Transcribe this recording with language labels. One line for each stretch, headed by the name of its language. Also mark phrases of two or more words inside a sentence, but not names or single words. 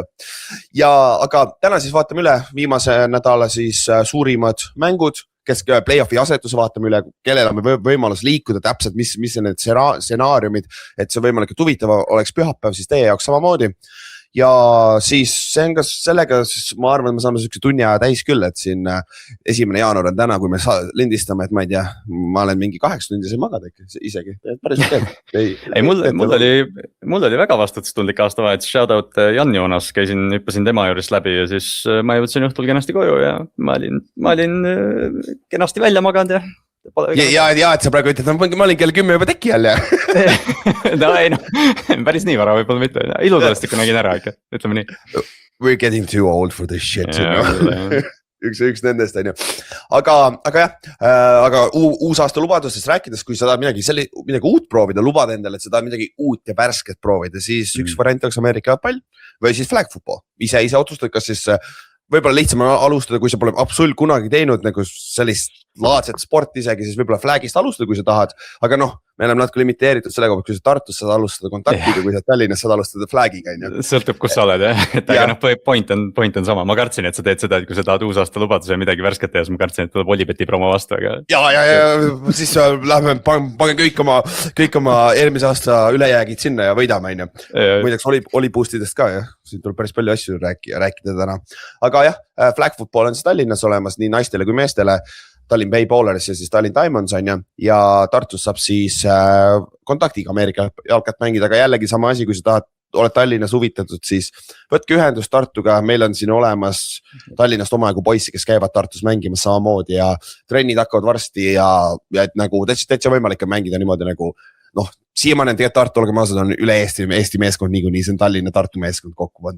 Estonian: Aga täna siis vaatame üle viimase nädala siis suurimad mängud, kes play-offi asetuse vaatame üle, kellel on võimalus liikuda täpselt, mis on need stsenaariumid, et see võimalik, et huvitav oleks pühapäev siis teie jaoks samamoodi. ja siis see on ka sellega, siis ma arvan, et me saame siukse tunni aja täis küll, et siin 1. jaanuar on täna, kui me lindistame, et ma ei tea, ma olen mingi 8 tundi sai magada isegi, päris okei. Ei, mul oli väga vastutustundlik aastavahetus,
English: shout out
Estonian: Jan Joonas, hüppasin tema juurest läbi ja siis ma jõudsin õhtul kenasti koju ja ma olin kenasti välja maganud ja et sa praegu ütled, ma olin kell 10 juba teki all ja. No ei noh, päris nii vara võib-olla mitte, ilutõestikku nägin ära ikka, ütleme nii.
English: We're getting too old for this shit,
Estonian: üks nendest on ju. Aga jah, aga uus aasta lubadustest rääkides, kui sa tahad midagi uut proovida, lubada endale, et sa tahad midagi uut ja värsket proovida, siis üks variant oleks Ameerika jalgpall või siis
English: flag football.
Estonian: Ise otsustad, kas siis võib-olla lihtsam alustada, kui sa pole absoluutselt kunagi teinud nagu sellist laadset sporti isegi, siis võib-olla flagist alustada, kui sa tahad. Aga noh, me oleme natuke limiteeritud selle koha, kui sa Tartus saad alustada kontaktiga, kui sa Tallinnas saad alustada flagiga. Sõltub, kus sa oled jah, et aga noh, point on sama. Ma kartsin, et sa teed seda, et kui sa tahad uus aasta lubaduse ja midagi värsket teha, siis ma kartsin, et tuleb Olibeti promo vastu. Aga... Ja siis lähme, pange kõik oma eelmise aasta ülejäägid sinna ja võidame. Muideks Oliboostidest ka jah, siin tuleb päris palju asju rääkida täna. Aga jah,
English: flag football
Estonian: on siis Tallinnas olemas nii naistele kui meestele. Tallinn Bay Bowlers ja siis Tallinn Diamonds on ja Tartus saab siis kontaktiga Ameerika jalkat mängida, aga jällegi sama asi, kui sa tahad, oled Tallinnas huvitatud, siis võtke ühendust Tartuga, meil on siin olemas Tallinnast omajagu poissi, kes käivad Tartus mängimas samamoodi ja trennid hakkavad varsti ja et nagu täitsa võimalik on mängida niimoodi nagu noh, siiamaani on tegelikult Tartu, olge maasad, on üle Eesti meeskond niikuinii, see on Tallinna Tartu meeskond kokku pandud.